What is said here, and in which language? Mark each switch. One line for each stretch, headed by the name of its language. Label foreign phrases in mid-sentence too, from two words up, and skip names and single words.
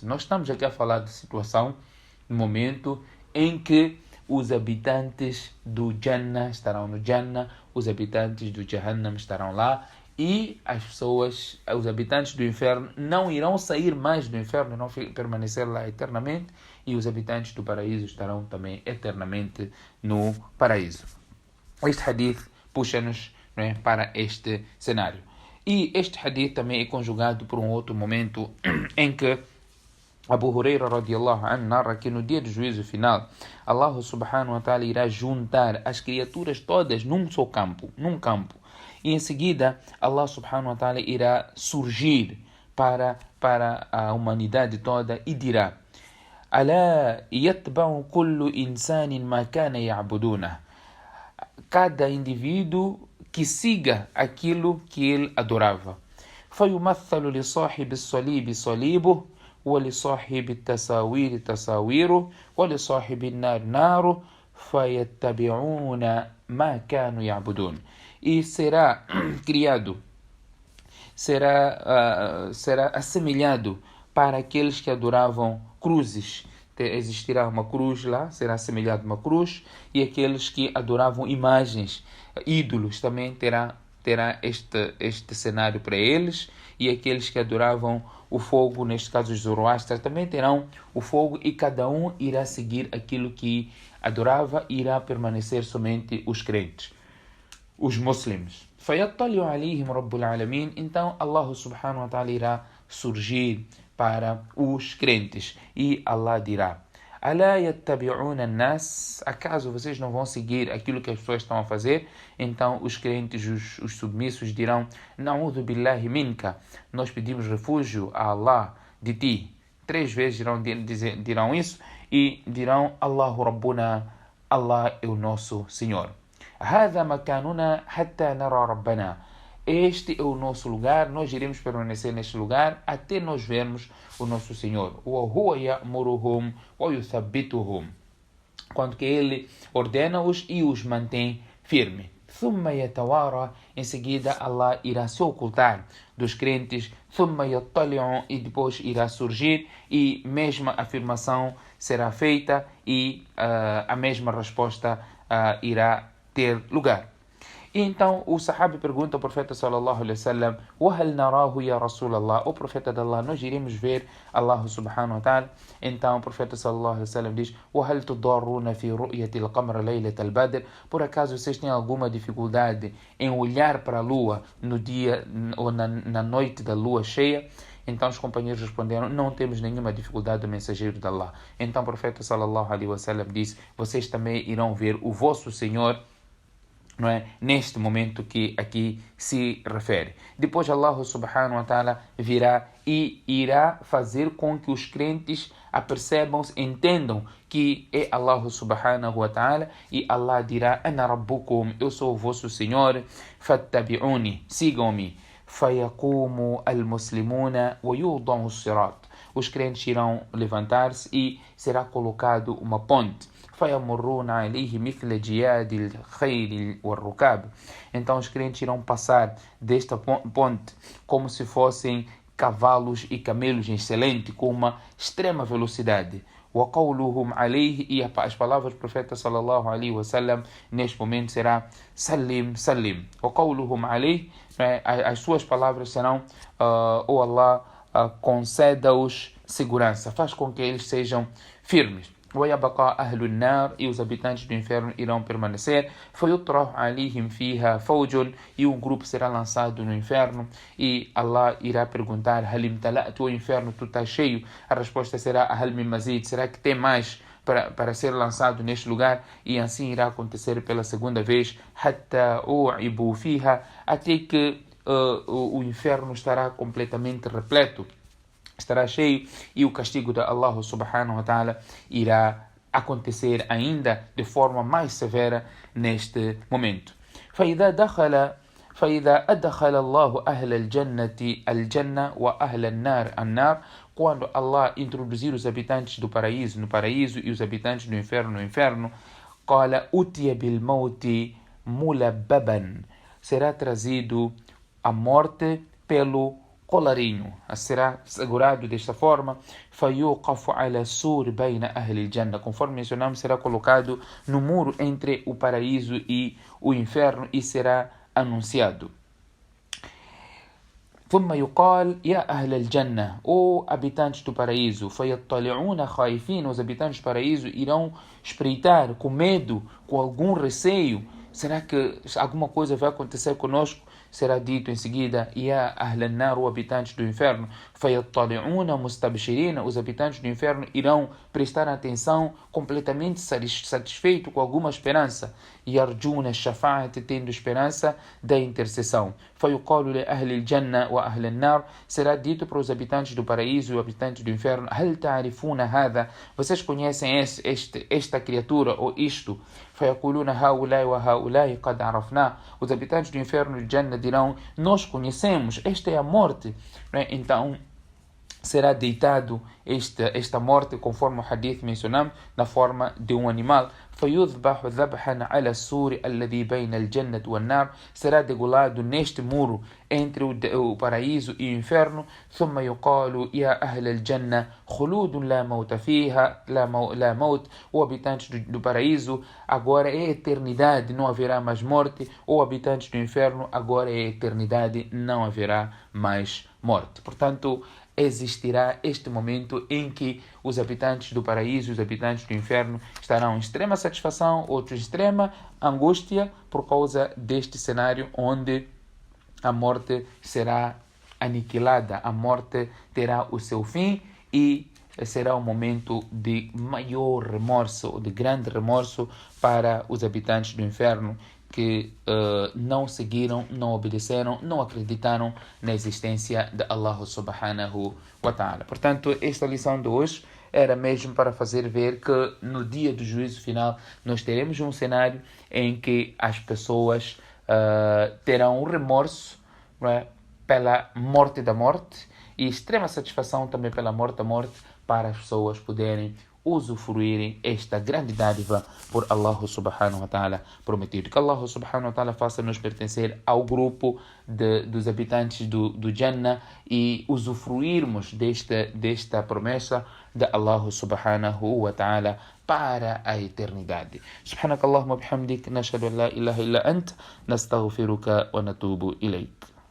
Portuguese: Nós estamos aqui a falar de situação, no momento em que os habitantes do Jannah estarão no Jannah, os habitantes do Jahannam estarão lá, e as pessoas, os habitantes do inferno, não irão sair mais do inferno, não permanecer lá eternamente, e os habitantes do paraíso estarão também eternamente no paraíso. Este hadith puxa-nos, não é, para este cenário. E este hadith também é conjugado por um outro momento em que Abu Huraira
Arabic: رضي الله عنه
Portuguese: narra que no dia do juízo final, Allah
Arabic: سبحانه وتعالى
Portuguese: irá juntar as criaturas todas num só campo, e em seguida Allah
Arabic: سبحانه وتعالى
Portuguese: irá surgir para a humanidade toda e dirá:
Arabic: ألا يتبع كل إنسان ما كان يعبدون.
Portuguese: Cada indivíduo que siga aquilo que ele adorava.
Arabic: فيمثل لصاحب الصليب صليبه ولصاحب التساوير تساويره ولصاحب النار ناره فيتبعون ما كانوا يعبدون.
Portuguese: E será criado, será assemelhado para aqueles que adoravam cruzes. Existirá uma cruz lá, será assemelhado a uma cruz, e aqueles que adoravam imagens, ídolos, também terá este cenário para eles, e aqueles que adoravam o fogo, neste caso os Zoroastras, também terão o fogo, e cada um irá seguir aquilo que adorava, e irá permanecer somente os crentes, os muçulmanos.
Arabic: فَيَطَّلِعُ عَلَيْهِمْ رَبُّ الْعَالَمِينَ.
Portuguese: Então Allah
Arabic: سبحانه وتعالى
Portuguese: irá surgir para os crentes, e Allah dirá:
Arabic: ألا يتبعون الناس.
Portuguese: Acaso vocês não vão seguir aquilo que as pessoas estão a fazer? Então os crentes, os submissos dirão:
Arabic: نعوذ بالله منك.
Portuguese: Nós pedimos refúgio a Allah de ti. 3 vezes dirão isso, e dirão:
Arabic: الله ربنا,
Portuguese: Allah é o nosso Senhor.
Arabic: هذا مكاننا حتى نرى ربنا.
Portuguese: Este é o nosso lugar, nós iremos permanecer neste lugar até nós vermos o nosso Senhor.
Arabic: وَهُوَ يَأْمُرُهُمْ وَيُثَبِّتُهُمْ.
Portuguese: Quando que Ele ordena-os e os mantém firme.
Arabic: ثُمَّ يَتَوَارَى.
Portuguese: Em seguida, Allah irá se ocultar dos crentes.
Arabic: ثُمَّ يَطَّلِعُ.
Portuguese: E depois irá surgir, e mesma afirmação será feita, e a mesma resposta irá ter lugar. E então o sahabi pergunta ao profeta
Arabic: صلى الله عليه وسلم: وَهَلْ نَرَاهُ يَا رَسُولَ اللَّهِ.
Portuguese: O profeta de Allah, nós iremos ver Allah
Arabic: سبحانه وتعالى.
Portuguese: Então o profeta
Arabic: صلى الله عليه وسلم
Portuguese: diz: وَهَلْ تُضَارُّونَ فِي رُؤْيَةِ الْقَمْرِ لَيْلَةَ الْبَدْرِ. Por acaso vocês têm alguma dificuldade em olhar para a lua no dia ou na noite da lua cheia? Então os companheiros responderam: não temos nenhuma dificuldade, do mensageiro de Allah. Então o profeta
Arabic: صلى الله عليه وسلم
Portuguese: disse: vocês também irão ver o vosso Senhor, não é? Neste momento que aqui se refere. Depois Allah
Arabic: سبحانه وتعالى
Portuguese: virá e irá fazer com que os crentes apercebam, entendam que é Allah
Arabic: سبحانه وتعالى,
Portuguese: e Allah dirá:
Arabic: أنا ربكم,
Portuguese: eu sou o vosso Senhor, fattabi'uni, sigam-me.
Arabic: فَيَقُومُ الْمُسْلِمُونَ وَيُوضَعُ الصِّرَاطِ.
Portuguese: Os crentes irão levantar-se e será colocado uma ponte.
Arabic: فَيَمُرُّونَ عَلَيْهِ مِثْلَ جِيَادِ الْخَيْلِ وَالرُّكَابِ.
Portuguese: Então os crentes irão passar desta ponte como se fossem cavalos e camelos excelentes, com uma extrema velocidade.
Arabic: وقولهم عليه,
Portuguese: e as palavras do profeta
Arabic: صلى الله عليه وسلم
Portuguese: neste momento será
Arabic: سلم سلم. وقولهم عليه,
Portuguese: as suas palavras serão oh Allah, conceda-os segurança, faz com que eles sejam firmes.
Arabic: ويبقى أهل النار,
Portuguese: e os habitantes do inferno irão permanecer.
Arabic: فيطرح عليهم فيها فوج,
Portuguese: e um grupo será lançado no inferno, e Allah irá perguntar:
Arabic: هل امتلأت,
Portuguese: o inferno, tu estás cheio? A resposta será:
Arabic: هل من مزيد,
Portuguese: será que tem mais para ser lançado neste lugar? E assim irá acontecer pela segunda vez.
Arabic: حتى أوعبوا فيها,
Portuguese: até que o inferno estará completamente repleto, estará cheio, e o castigo de Allah
Arabic: سبحانه وتعالى
Portuguese: irá acontecer ainda de forma mais severa neste momento.
Arabic: فإذا أدخل الله أهل الجنة الجنة وأهل النار النار,
Portuguese: quando Allah introduzir os habitantes do paraíso no paraíso e os habitantes do inferno no inferno,
Arabic: قال أتي بالموت ملببا,
Portuguese: será trazido a morte pelo colarinho, será segurado desta forma.
Arabic: فيوقف على السور بين أهل الجنة,
Portuguese: conforme mencionamos, será colocado no muro entre o paraíso e o inferno e será anunciado.
Arabic: ثم يقال يا أهل الجنة,
Portuguese: ou habitantes do paraíso.
Arabic: فيطلعون خائفين,
Portuguese: os habitantes do paraíso irão espreitar com medo, com algum receio. Será que alguma coisa vai acontecer conosco? Será dito em seguida:
Arabic: يا أهل النار,
Portuguese: ou habitantes do inferno.
Arabic: فيطلعون مستبشرين,
Portuguese: os habitantes do inferno irão prestar atenção completamente satisfeito, com alguma esperança.
Arabic: يرجون الشفاعة,
Portuguese: tendo esperança da intercessão.
Arabic: فيقال لأهل الجنة وأهل النار,
Portuguese: será dito para os habitantes do paraíso e os habitantes do inferno:
Arabic: هل تعرفون هذا,
Portuguese: vocês conhecem esta criatura ou isto?
Arabic: فيقولون هؤلاء وهؤلاء قد عرفناه,
Portuguese: os habitantes do inferno e do Jannah dirão: nós conhecemos, esta é a morte. Então será deitado esta morte, conforme o hadith mencionamos, na forma de um animal.
Arabic: فيذبح ذبحا على السور الذي بين الجنة والنار,
Portuguese: será degolado neste muro entre o paraíso e o inferno.
Arabic: ثم يقال يا أهل الجنة خلود لا موت فيها لا موت,
Portuguese: o habitante do paraíso, agora é eternidade, não haverá mais morte. O habitante do inferno, agora é eternidade, não haverá mais morte. Portanto, existirá este momento em que os habitantes do paraíso e os habitantes do inferno estarão em extrema satisfação, outros em extrema angústia, por causa deste cenário onde a morte será aniquilada, a morte terá o seu fim e será um momento de maior remorso, de grande remorso para os habitantes do inferno, que não seguiram, não obedeceram, não acreditaram na existência de Allah
Arabic: سبحانه وتعالى.
Portuguese: Portanto, esta lição de hoje era mesmo para fazer ver que no dia do juízo final nós teremos um cenário em que as pessoas terão um remorso, não é, pela morte da morte, e extrema satisfação também pela morte da morte, para as pessoas poderem usufruírem esta grande dádiva por Allah
Arabic: سبحانه وتعالى
Portuguese: prometido. Que Allah
Arabic: سبحانه وتعالى
Portuguese: faça-nos pertencer ao grupo dos habitantes do Jannah e usufruirmos desta promessa de Allah
Arabic: سبحانه وتعالى
Portuguese: para a eternidade.
Arabic: سبحانك اللهم بحمدك نشهد أن لا إله إلا أنت نستغفرك ونتوب إليك.